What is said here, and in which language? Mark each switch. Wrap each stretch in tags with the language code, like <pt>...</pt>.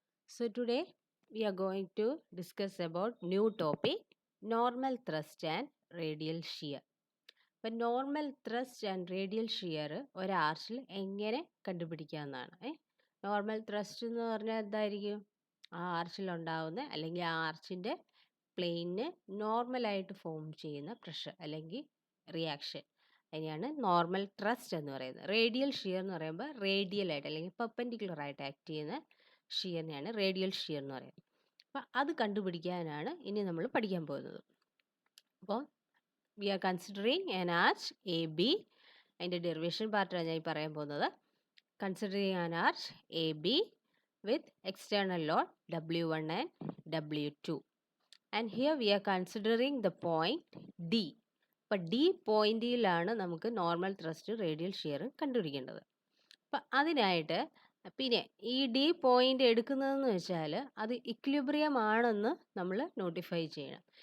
<en>So today we are going to discuss about new topic normal thrust and radial shear.</en> <ml>അപ്പം normal thrust and radial shear ഒരു ആർച്ചിൽ എങ്ങനെ കണ്ടുപിടിക്കാമെന്നാണ്. Normal thrust എന്ന് പറഞ്ഞാൽ എന്തായിരിക്കും? ആ ആർച്ചിലുണ്ടാവുന്ന അല്ലെങ്കിൽ ആ ആർച്ചിൻ്റെ പ്ലെയിനിന് നോർമലായിട്ട് ഫോം ചെയ്യുന്ന പ്രഷർ അല്ലെങ്കിൽ റിയാക്ഷൻ അതിനെയാണ് നോർമൽ ത്രസ്റ്റ് എന്ന് പറയുന്നത്. റേഡിയൽ ഷിയർ എന്ന് പറയുമ്പോൾ റേഡിയലായിട്ട് അല്ലെങ്കിൽ പെർപെൻഡിക്കുലർ ആയിട്ട് ആക്ട് ചെയ്യുന്ന ഷിയറിനെയാണ് റേഡിയൽ ഷിയർ എന്ന് പറയുന്നത്. അപ്പം അത് കണ്ടുപിടിക്കാനാണ് ഇനി നമ്മൾ പഠിക്കാൻ പോകുന്നത്. അപ്പോൾ</ml> <en>we are considering an arch AB.</en> <ml>അതിൻ്റെ ഡെറിവേഷൻ പാർട്ടാണ് ഞാൻ പറയാൻ പോകുന്നത്.</ml> <en>Considering an arch AB with external load W1 and W2. And here we are considering the point D.</en> <ml>അപ്പം D പോയിന്റിലാണ് നമുക്ക് നോർമൽ ത്രസ്റ്റ് റേഡിയൽ ഷിയർ കണ്ടുപിടിക്കേണ്ടത്. അപ്പം അതിനായിട്ട് പിന്നെ ഈ ഡി പോയിന്റ് എടുക്കുന്നതെന്ന് വെച്ചാൽ അത് ഇക്വിലിബ്രിയം ആണെന്ന് നമ്മൾ നോട്ടിഫൈ ചെയ്യണം.</ml>